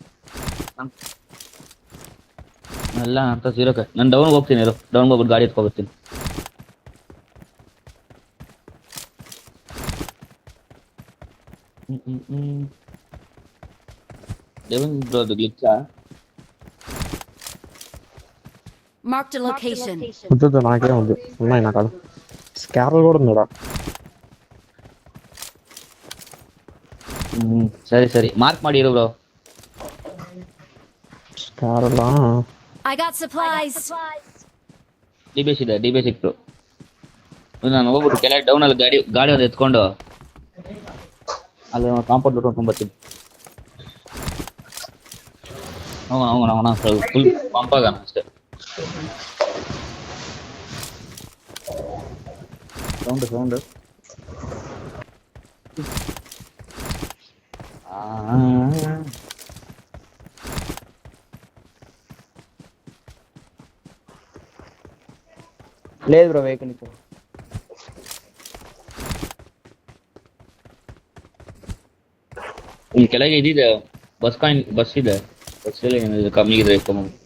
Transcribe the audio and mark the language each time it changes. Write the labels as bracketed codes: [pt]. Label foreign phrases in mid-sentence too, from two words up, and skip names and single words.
[kn] ಎಲ್ಲ ಅಂತ ಜೀರೋಕ್ಕೆ ನಾನು ಡೌನ್ಗೆ ಹೋಗ್ತೀನಿ. ಡೌನ್ಗೆ ಹೋಗ್ಬಿಟ್ಟು ಗಾಡಿ ಎತ್ಕೊಬರ್ತೀನಿ. ಅದು ಗ್ಲಿಚ್ಚಾ? [en] Marked a location. [te] వద్దు నాకే ఉంది ఉన్నాయి నాకు స్కారల్ కూడా ఉందా? [kn] ಸರಿ ಸರಿ ಮಾರ್ಕ್ ಮಾಡಿ ಇರು ಬ್ರೋ. ಸ್ಕಾರಲ್ಲ [en] I got supplies. [kn] ಡಿ ಬಿ ಸಿಕ್ತು. ನಾನು ಹೋಗ್ಬಿಟ್ಟು ಕೆಳಗೆ ಡೌನ್ ಅಲ್ಲಿ ಗಾಡಿ ಒಂದು ಎತ್ಕೊಂಡು ಅಲ್ಲಿ ಕಾಂಪೌಂಡ್ ಹೊಡ್ಕೊಂಡು ಬರ್ತೀನಿ. ಹೋಗೋಣ [en] full pump [kn] ಆಗೋಣ ಅಷ್ಟೇ. ಸೌಂಡ್ [te] లేదు [en] bro vehicle [te] ఇప్పుడు [kn] ಇಲ್ಲಿ ಕೆಳಗೆ ಇದಿದೆ ಬಸ್ ಇದೆ. ಬಸ್ಸಲ್ಲಿ ಏನಿದೆ ಕಮ್ಮಿ ಇದೆ ಕಮ್ಮಿ.